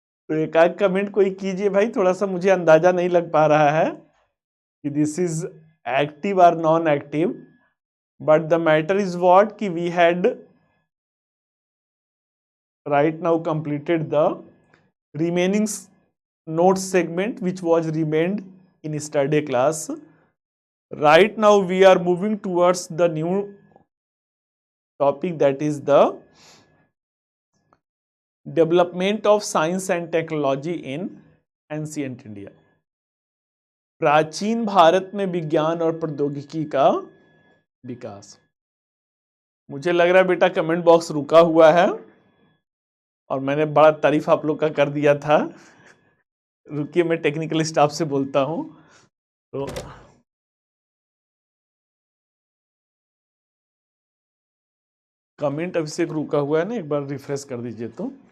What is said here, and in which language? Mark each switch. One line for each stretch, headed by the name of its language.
Hindi: तो एक आध कमेंट कोई कीजिए भाई, थोड़ा सा मुझे अंदाजा नहीं लग पा रहा है कि
English: This is active और non active, but the matter is what कि we had right now completed the remaining notes segment which was remained in yesterday class. Right now we are moving towards the new topic, that is the development of science and technology in ancient India.
Hindi: प्राचीन भारत में विज्ञान और प्रौद्योगिकी का विकास। मुझे लग रहा है बेटा कमेंट बॉक्स रुका हुआ है और मैंने बड़ा तारीफ आप लोग का कर दिया था। रुकिए, मैं टेक्निकल स्टाफ से बोलता हूं। तो कमेंट अभिषेक रुका हुआ है ना, एक बार रिफ्रेश कर दीजिए तो।